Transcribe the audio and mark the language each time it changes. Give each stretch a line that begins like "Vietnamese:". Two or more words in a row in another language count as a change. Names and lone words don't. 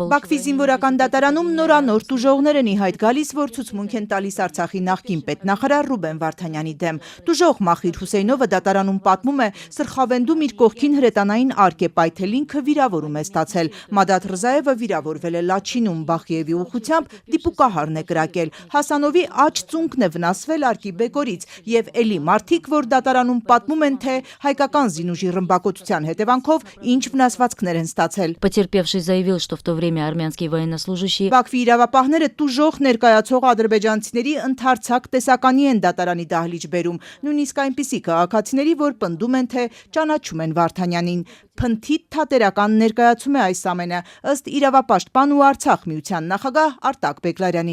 Armenian: Բաքվի զինվորական դատարանում նորանոր տուժողներ են ի հայտ գալիս, որ ցուցմունք են տալիս Արցախի նախկին պետնախարար Ռուբեն Վարդանյանի դեմ։ Տուժող Մախիր Հուսեյնովը դատարանում պատմում է, սրխավենդում իր կողքին հրետանային արկ է պայթել, ինքը վիրավորում է ստացել։ Մադաթ Ռզաևը վիրավորվել է Լաչինում, Բախիևի ուղղությամբ դիպուկահարն է կրակել։ Հասանովի աջ ծունկն է վնասվել արկի բեկորից եւ էլի մարդիկ, որ դատարանում պատմում են, թե հայկական զինուժի ռմբակոծության հետևանքով ինչ վնասվածքներ են ստացել։
Russian: Потерпевший заявил, что в то время армянские военнослужащие
Armenian: Բաքվի իրավապահները տուժող ներկայացող ադրբեջանցիների ընդարձակ տեսականի են դատարանի դահլիճ բերում, նույնիսկ այնպիսի քաղաքացիների, որ պնդում են, թե ճանաչում են Վարդանյանին։ Փնթի թատերական ներկայացում է այս ամենը, ըստ իրավապաշտպան ու Արցախ միության նախագահ Արտակ Բեգլարյանի։